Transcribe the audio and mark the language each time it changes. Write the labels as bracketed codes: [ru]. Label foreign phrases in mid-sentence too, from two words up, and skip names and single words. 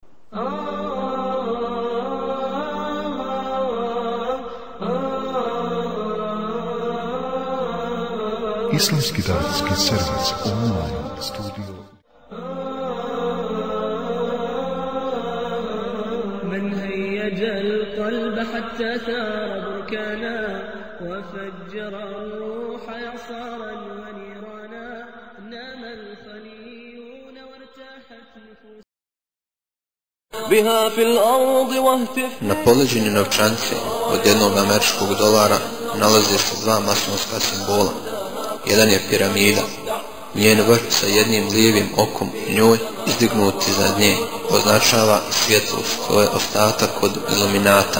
[bs] Islamski davetski servis online studio. [ar] من هيج القلب حتى ثار بركانا وفجر الروح إعصارا ونيرانا نام الخليون وارتاحت نفوس بها في الأرض واهتف. [bs] Na poleđini novčanice od $1 nalaze se dva masonska simbola. Jedan je piramida, njen vrh sa jednim lijevim okom njoj izdignut iznad nje označava svjetlost, to je ostatak od iluminata.